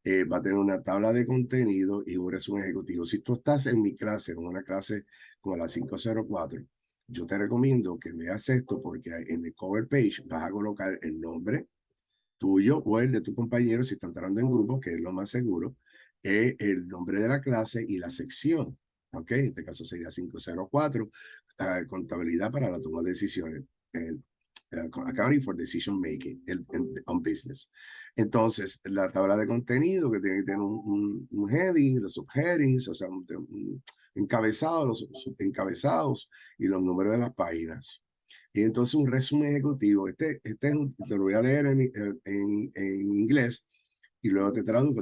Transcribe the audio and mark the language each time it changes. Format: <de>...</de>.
<es>Va a tener una tabla de contenido y un resumen ejecutivo. Si tú estás en mi clase, en una clase como la 504, yo te recomiendo que veas esto porque en el</es> <en>cover page</en> <es>vas a colocar el nombre tuyo o el de tu compañero, si están entrando en grupo, que es lo más seguro, el nombre de la clase y la sección. ¿Ok? En este caso sería 504, contabilidad para la toma de decisiones.</es> <en>Accounting for Decision Making on Business.</en> <es>Entonces, la tabla de contenido que tiene que tener un heading, los subheadings, o sea, un encabezado, los subencabezados y los números de las páginas. Y entonces un resumen ejecutivo. Te lo voy a leer en inglés y luego te traduzco.</es>